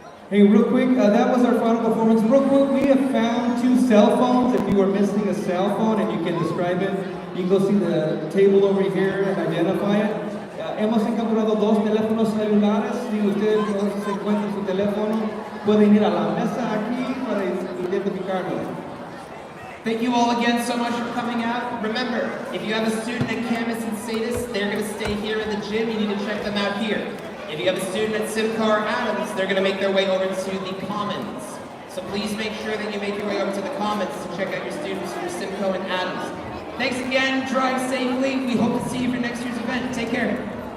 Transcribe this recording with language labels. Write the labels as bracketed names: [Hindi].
[English] Hey, real quick, that was our final performance. Real quick, we have found 2 cell phones. If you are missing a cell phone and you can describe it, you can go see the table over here and identify it. [Spanish] Hemos encontrado 2 teléfonos celulares. Si usted no se encuentra su teléfono, pueden ir a la mesa aquí para identificarlo. [English] Thank you all again so much for coming out. Remember, if you have a student at Camas and Sadis, they're going to stay here in the gym. You need to check them out here. If you have a student at Simcoe or Adams, they're going to make their way over to the Commons. So please make sure that you make your way over to the Commons to check out your students from Simcoe and Adams. Thanks again. Drive safely. We hope to see you for next year's event. Take care.